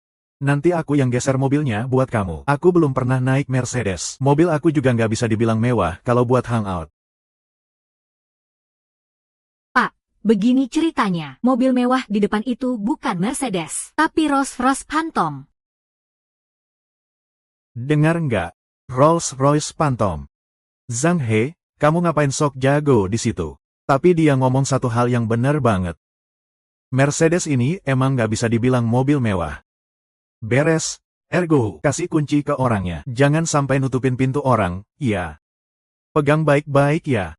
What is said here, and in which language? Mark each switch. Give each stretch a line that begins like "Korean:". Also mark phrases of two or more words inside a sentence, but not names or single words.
Indonesian: Nanti aku yang geser mobilnya buat kamu. Aku belum pernah naik Mercedes. Mobil aku juga nggak bisa dibilang mewah kalau buat hangout. Begini ceritanya, mobil mewah di depan itu bukan Mercedes, tapi Rolls-Royce Phantom. Dengar nggak? Rolls-Royce Phantom. Zhang He, kamu ngapain sok jago di situ? Tapi dia ngomong satu hal yang benar banget. Mercedes ini emang nggak bisa dibilang mobil mewah. Beres, ergo, kasih kunci ke orangnya. Jangan sampai nutupin pintu orang, ya. Pegang baik-baik ya.